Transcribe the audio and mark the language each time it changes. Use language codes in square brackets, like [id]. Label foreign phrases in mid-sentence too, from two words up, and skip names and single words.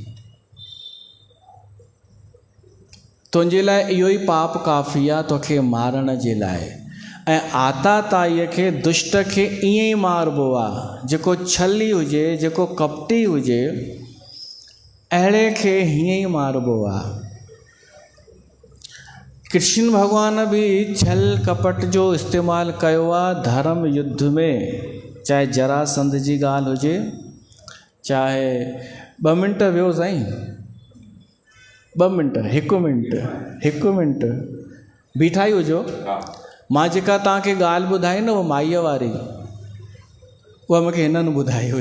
[sd] तुंहिंजे लाइ इहो ई पाप काफ़ी आहे तोखे मारण जे लाइ। ऐं आताताईअ खे, दुष्ट खे ईअं ई मारबो आहे, जेको छली हुजे, जेको कपटी हुजे, अहिड़े खे हीअं ई मारबो आहे। कृष्ण भगवान भी छल कपट जो इस्तेमालु कयो आहे धर्म युद्ध में, चाहे जरासंध जी ॻाल्हि हुजे, चाहे 2 मिंट वियो साईं, 2 मिंट, 1 मिंट, 1 मिंट बीठा ई हुजो। मां जेका तव्हांखे ॻाल्हि ॿुधाई न उहा माईअ वारी, उहा मूंखे हिननि ॿुधाई हुई।